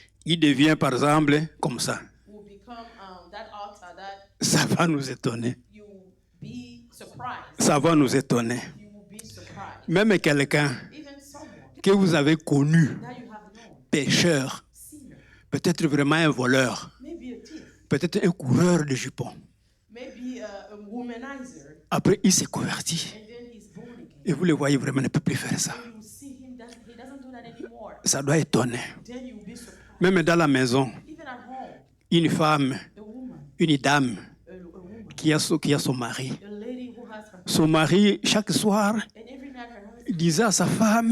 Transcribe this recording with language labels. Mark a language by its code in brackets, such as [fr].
[fr] Il devient par exemple comme ça. [en] will become that altar that [fr] Ça va nous étonner. [en] you will be surprised. [fr] Ça va nous étonner. [en] You will be surprised. [fr] Même quelqu'un [en] Even someone [fr] que vous avez connu, [en] that you have known, [fr] pécheur, [en] sinner, [fr] peut-être vraiment un voleur, [en] maybe a thief, [fr] peut-être un coureur de jupons. [en] maybe a womanizer, [fr] Après, il s'est converti. [en] and then he's born again. [fr] Et vous le voyez vraiment, ne peut plus faire ça. [en] You see him that he doesn't do that anymore. [fr] Ça doit étonner. [en] Then you will be surprised. [fr] Même dans la maison, [en] Even at home, [fr] une femme, [en] a woman, [fr] une dame [en] a woman, [fr] qui a son mari. [en] a lady who has her [fr] Son mari, chaque soir, [en] and every night her husband [fr] disait à sa femme,